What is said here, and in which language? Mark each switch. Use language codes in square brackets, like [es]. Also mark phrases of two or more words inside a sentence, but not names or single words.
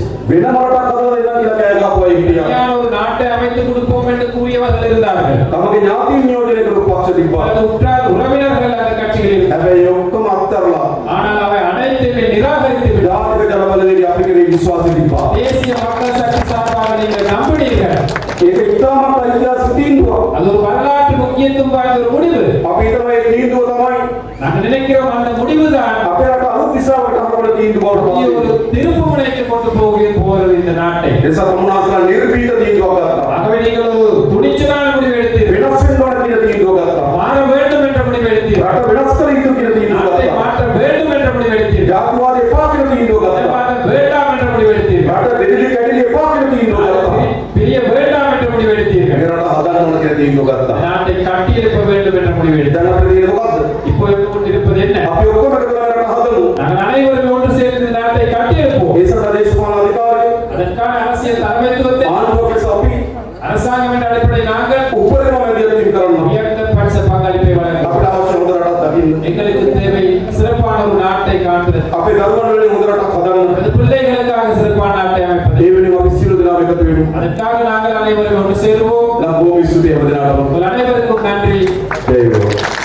[si] වෙනම රටක් හදලා දෙන්න කියලා කෑ ගහපු අය හිටියා. [ta] தனியான ஒரு நாட்டை அமைத்து கொடுப்போம் என்று கூறியவர்கள் இருந்தார்கள். [si] තමන්ගේ ඥාතීන් නියෝජනය කරපු පක්ෂ තිබ්බා. [ta] பல உற்றார் உறவினர்கள் அந்த கட்சிகளில் இருந்தார்கள். [si] හැබැයි ඒ ඔක්කොම අත්හැරලා [ta] ஆனால் அவை அனைத்தையுமே நிராகரித்து விட்டார். [si] ජාතික ජනබලවේගය අපි කෙරෙහි විශ්වාසය තිබ්බා. [ta] தேசிய மக்கள் சக்தி சார்பாக நீங்கள் நம்பினீர்கள். [si] ඒක ඉතාමත් ඓතිහාසික තීන්දුවක්. [ta] அது ஒரு வரலாற்று முக்கியத்துவம் வாய்ந்த ஒரு முடிவு. [si] අපි හිතනවා මේ තීන්දුව තමයි [ta] நாங்கள் நினைக்கிறோம் அந்த முடிவுதான் [si] අපේ රට අලුත් දිශාවට හරවන තීන්දුවක් [ta] புதிய [si] බවට [ta] ஒரு திருப்பு முனைக்கு கொண்டு போகிறது இந்த நாட்டை. [si] එසා තමුනාසලා නිර්භීත තීන්දුවක් ගත්තා. [ta] ஆகவே நீங்கள் ஒரு துணிச்சலான முடிவு எடுத்தீர்கள். [si] වෙනස් වෙන්න ඕන කියන තීන්දුවක් ගත්තා. [ta] முடிவெடுத்தீர்கள். [si] රට වෙනස් කර යුතු කියලා තීන්දුව [ta] நாட்டை [si] ගත්තා. [ta] மாற்ற வேண்டும் என்ற முடிவெடுத்தீர்கள். [si] ජාතිවාදය එපා කියලා තීන්දුව ගත්තා. [ta] மதவாதம் வேண்டாம் என்ற முடிவெடுத்தீர்கள். [si] රට දෙදිලි කැඩිලි එපා කියලා තීන්දුව ගත්තා. [ta] பிரிய வேண்டாம் என்ற முடிவெடுத்தீர்கள். [si] මේ රට හදන්න ඕන කියලා තීන්දුව ගත්තා. [ta] நாட்டை கட்டியெழுப்ப வேண்டும் என்ற முடிவெடுத்தார். [si] දැන් අපිට තියෙන්නේ මොකද්ද? [ta] இப்போ இருப்பது என்ன? [si] අපි ඔක්කොම එකතු වෙලා රට හදමු. [ta] நாங்கள் அனைவரும் ஒன்று சேர்ந்து நாட்டை கட்டியெழுப்போம். [si] ඒ සඳහා දේශපාලන අධිකාරිය [ta] அதற்கான அரசியல் தலைமைத்துவத்தை [si] ආණ්ඩුවක අපි [ta] அரசாங்கம் என்ற அடிப்படையில் நாங்கள் [si] උපරිම මැදිහත් කරනවා. [ta] உயர்ந்த பட்ச பங்களிப்பை வழங்க [si] අපිට අවශ්‍ය හොඳ රටක් දකින්න. [ta] எங்களுக்கு தேவை சிறப்பான ஒரு நாட்டை காண்பது. [si] අපේ දරුවන් වෙනුවෙන් හොඳ රටක් හදන්න. [ta] அது பிள்ளைகளுக்காக சிறப்பான நாட்டை அமைப்பது. [si] ඒ වෙනුවෙන් අපි සියලු දෙනාම එකතු වෙමු. [ta] அதற்காக நாங்கள் அனைவரும் ஒன்று சேருவோம். [si] නම් බොහොම ස්තුතියි හැම දිනාටම. [ta] உங்கள் அனைவருக்கும் நன்றி. [si] ජය වේවා.